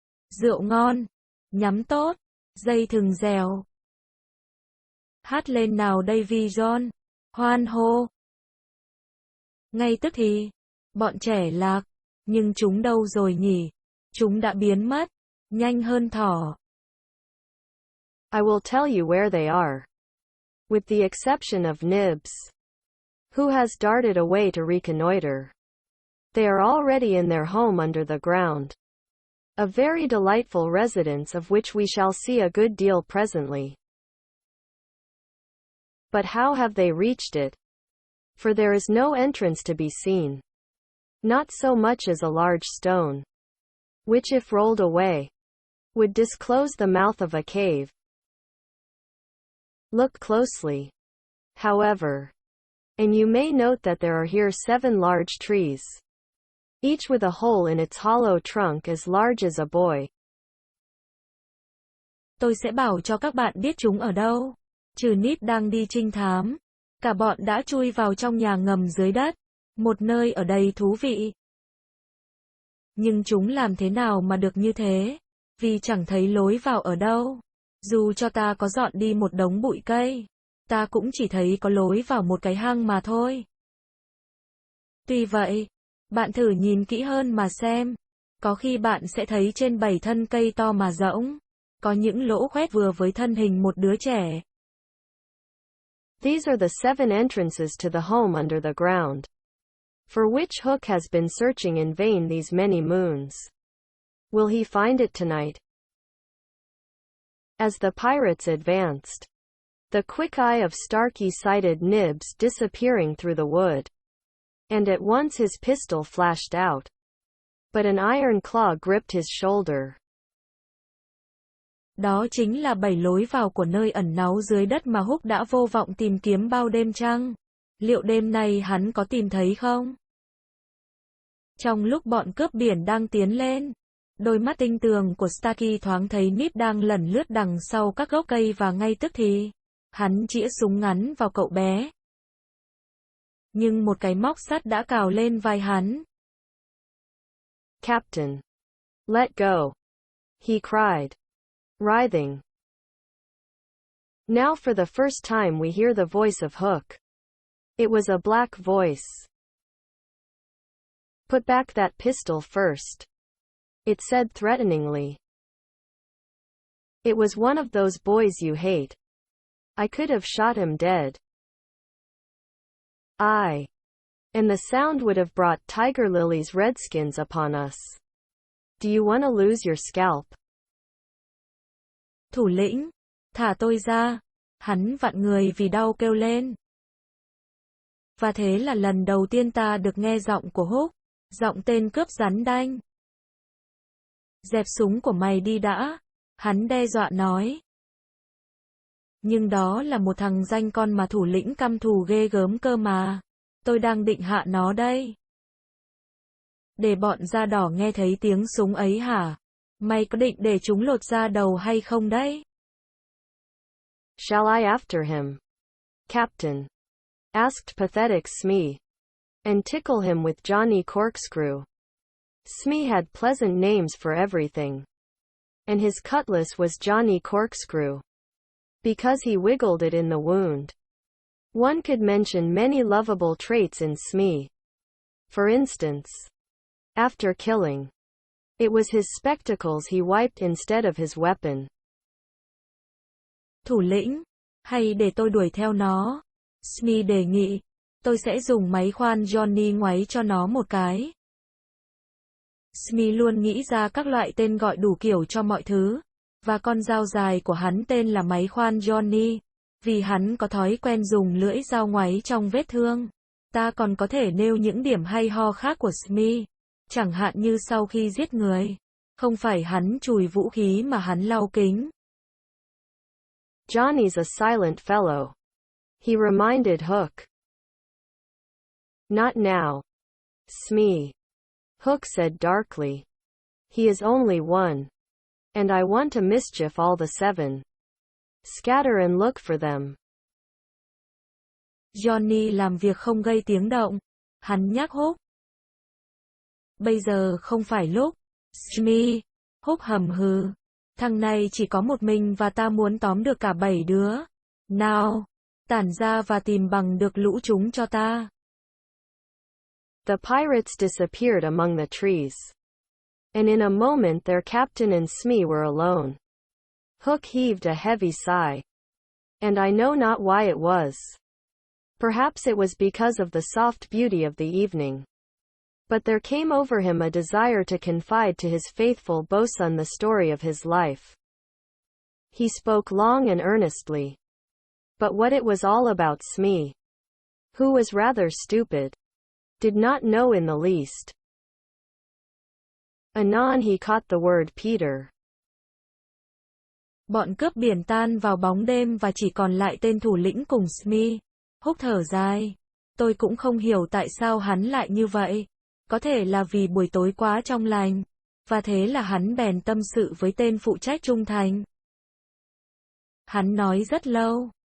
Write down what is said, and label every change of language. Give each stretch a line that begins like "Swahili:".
Vietnamese: Rượu ngon, nhắm tốt, dây thừng dèo. Hát lên nào Davy John, hoan hô. Ngay tức thì, bọn trẻ lạc, nhưng chúng đâu rồi nhỉ? Chúng đã biến mất, nhanh hơn thỏ.
English: I will tell you where they are. With the exception of Nibs, who has darted away to reconnoiter. They are already in their home under the ground. A very delightful residence of which we shall see a good deal presently. But how have they reached it? For there is no entrance to be seen. Not so much as a large stone, which if rolled away, would disclose the mouth of a cave. Look closely, however, and you may note that there are here 7 large trees, each with a hole in its hollow trunk as large as a boy.
Vietnamese: Tôi sẽ bảo cho các bạn biết chúng ở đâu. Trừ Nip đang đi trinh thám, cả bọn đã chui vào trong nhà ngầm dưới đất, một nơi ở đầy thú vị. Nhưng chúng làm thế nào mà được như thế? Vì chẳng thấy lối vào ở đâu. Dù cho ta có dọn đi một đống bụi cây, ta cũng chỉ thấy có lối vào một cái hang mà thôi. Tuy vậy, bạn thử nhìn kỹ hơn mà xem. Có khi bạn sẽ thấy trên 7 thân cây to mà rỗng, có những lỗ khoét vừa với thân hình một đứa trẻ.
English: These are the 7 entrances to the home under the ground, for which Hook has been searching in vain these many moons. Will he find it tonight? As the pirates advanced, the quick eye of Starkey sighted Nibs disappearing through the wood, and at once his pistol flashed out. But an iron claw gripped his shoulder.
Vietnamese: Đó chính là 7 lối vào của nơi ẩn náu dưới đất mà Hook đã vô vọng tìm kiếm bao đêm chăng? Liệu đêm nay hắn có tìm thấy không? Trong lúc bọn cướp biển đang tiến lên, đôi mắt tinh tường của Starkey thoáng thấy Nip đang lẩn lướt đằng sau các gốc cây và ngay tức thì, hắn chĩa súng ngắn vào cậu bé. Nhưng một cái móc sắt đã cào lên vai hắn.
English: Captain, let go, he cried, writhing. Now for the first time we hear the voice of Hook. It was a black voice. Put back that pistol first, it said threateningly. It was one of those boys you hate. I could have shot him dead. And the sound would have brought Tiger Lily's redskins upon us. Do you want to lose your scalp?
Vietnamese: Thủ lĩnh, thả tôi ra. Hắn vặn người vì đau kêu lên. Và thế là lần đầu tiên ta được nghe giọng của Hook, giọng tên cướp rắn đanh. Dẹp súng của mày đi đã, hắn đe dọa nói. Nhưng đó là một thằng danh con mà thủ lĩnh căm thù ghê gớm cơ mà. Tôi đang định hạ nó đây. Để bọn da đỏ nghe thấy tiếng súng ấy hả? Mày có định để chúng lột da đầu hay không đấy?
English: Shall I after him, Captain? Asked pathetic Smee. And tickle him with Johnny Corkscrew. Smee had pleasant names for everything. And his cutlass was Johnny Corkscrew, because he wiggled it in the wound. One could mention many lovable traits in Smee. For instance, after killing, it was his spectacles he wiped instead of his weapon.
Vietnamese: Thủ lĩnh, hay để tôi đuổi theo nó? Smee đề nghị. Tôi sẽ dùng máy khoan Johnny ngoáy cho nó một cái. Smee luôn nghĩ ra các loại tên gọi đủ kiểu cho mọi thứ, và con dao dài của hắn tên là máy khoan Johnny, vì hắn có thói quen dùng lưỡi dao ngoáy trong vết thương. Ta còn có thể nêu những điểm hay ho khác của Smee, chẳng hạn như sau khi giết người, không phải hắn chùi vũ khí mà hắn lau kính.
English: Johnny's a silent fellow, he reminded Hook. Not now, Smee, Hook said darkly. He is only one. And I want to mischief all the 7. Scatter and look for them.
Vietnamese: Johnny làm việc không gây tiếng động. Hắn nhắc Hook. Bây giờ không phải lúc. Smee, Hook hầm hừ. Thằng này chỉ có một mình và ta muốn tóm được cả 7 đứa. Nào, tản ra và tìm bằng được lũ chúng cho ta.
English: The pirates disappeared among the trees. And in a moment their captain and Smee were alone. Hook heaved a heavy sigh. And I know not why it was. Perhaps it was because of the soft beauty of the evening. But there came over him a desire to confide to his faithful bosun the story of his life. He spoke long and earnestly. But what it was all about Smee, who was rather stupid, did not know in the least. Anon he caught the word Peter.
Vietnamese: Bọn cướp biển tan vào bóng đêm và chỉ còn lại tên thủ lĩnh cùng Smee. Hook thở dài. Tôi cũng không hiểu tại sao hắn lại như vậy. Có thể là vì buổi tối quá trong lành. Và thế là hắn bèn tâm sự với tên phụ trách trung thành. Hắn nói rất lâu.